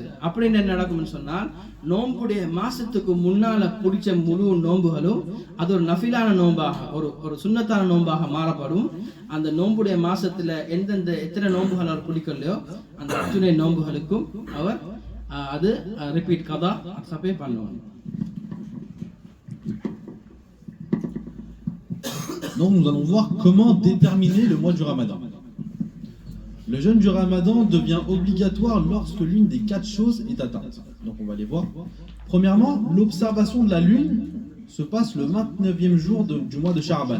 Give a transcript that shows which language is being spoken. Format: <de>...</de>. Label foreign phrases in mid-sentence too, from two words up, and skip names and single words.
<ta>அப்படின்னு என்ன நடக்கும்னு சொன்னால் நோன்புடைய மாசத்துக்கு முன்னால பிடிச்ச முழு நோன்புகளும் அது ஒரு நஃபிலான நோன்பாக ஒரு சுன்னத்தான நோன்பாக மாறப்படும். அந்த நோன்புடைய மாசத்துல எத்தனை நோன்புகள் அவர் பிடிக்கலையோ அந்த அத்துணை நோன்புகளுக்கும் அவர் அது ரிப்பீட் கதா சபை பண்ணுவாங்க.</ta> <fr>Donc nous allons voir comment déterminer le mois du Ramadan. Le jeûne du Ramadan devient obligatoire lorsque l'une des 4 choses est atteinte. Donc on va les voir. Premièrement, l'observation de la lune se passe le 29e jour du mois de Sha'ban.</fr>